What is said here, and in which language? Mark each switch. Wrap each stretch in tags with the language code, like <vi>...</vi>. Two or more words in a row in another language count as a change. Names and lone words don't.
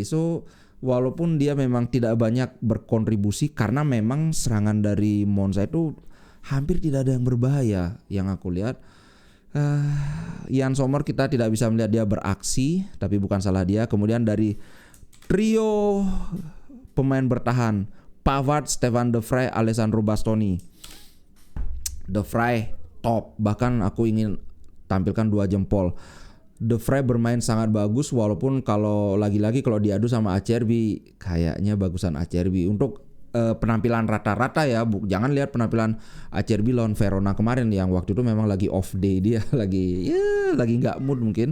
<id>So walaupun dia memang tidak banyak berkontribusi, karena memang serangan dari Monza itu hampir tidak ada yang berbahaya yang aku lihat. Yann Sommer kita tidak bisa melihat dia beraksi, tapi bukan salah dia. Kemudian dari trio pemain bertahan, Pavard, Stefan De Vrij, Alessandro Bastoni. De Vrij top, bahkan aku ingin tampilkan 2 jempol. De Vrij bermain sangat bagus, walaupun kalau lagi-lagi kalau diadu sama Acerbi kayaknya bagusan Acerbi. Untuk penampilan rata-rata ya, jangan lihat penampilan Acerbi lawan Verona kemarin yang waktu itu memang lagi</id> <en>off day</en> <id>dia, lagi nggak mood mungkin.</id>